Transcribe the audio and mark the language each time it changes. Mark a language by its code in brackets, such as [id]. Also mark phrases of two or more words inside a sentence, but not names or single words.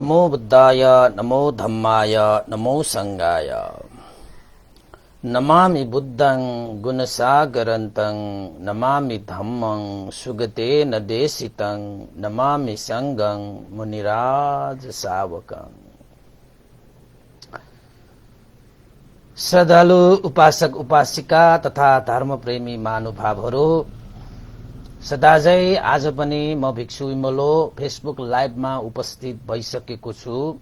[pi] नमो बुद्धाय नमो धम्माय नमो संघाय नमामि बुद्धं गुणसागरन्तं नमामि धम्मं सुगतेन देशितं नमामि संघं मुनिराज सावकं। [ne] श्रद्धालु उपासक उपासिका तथा धर्मप्रेमी महानुभावहरू, सदाझै आज पनि म भिक्षु इमलो फेसबुक लाइभमा उपस्थित भइसकेको छु।